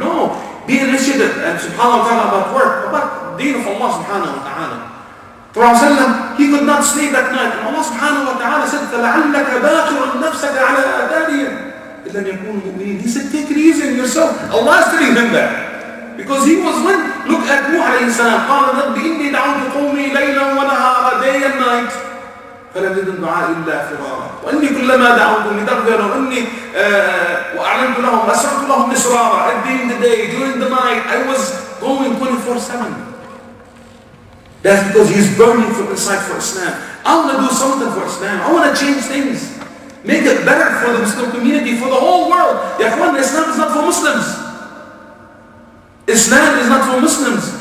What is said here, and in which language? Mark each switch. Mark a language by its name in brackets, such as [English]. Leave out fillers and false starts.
[English] No, be initiative. And subhanahu wa ta'ala about work, about deen of Allah subhanahu wa ta'ala. Prophet he could not sleep at night. And Allah subhanahu wa ta'ala said, [Arabic] فَلَعَلَّكَ بَاخِرٌ نَفْسَكَ عَلَىٰ آثَارِهِمْ إِنْ لَمْ يَكُونُوا مُؤْمِنِينَ. [English] He said, take it easy on yourself. Allah is telling him that. Because he was look at Nuh alayhi salam. [Arabic] قَالَ رَبِّ إِنِّي دَعَوْتُ قَوْمِي لَيْلًا وَنَهَارًا, [English] day and night. [Arabic] فلم يزدهم دعائي إلا فرارا وإني كلما دعوتهم لتغفر إني وأعلنت لهم أسررت لهم إسرارا. [English] During the day, during the night, I was going 24/7. That's because he's burning from inside for Islam. I want to do something for Islam. I want to change things, make it better for the Muslim community, for the whole world. Islam is not for Muslims. Islam is not for Muslims.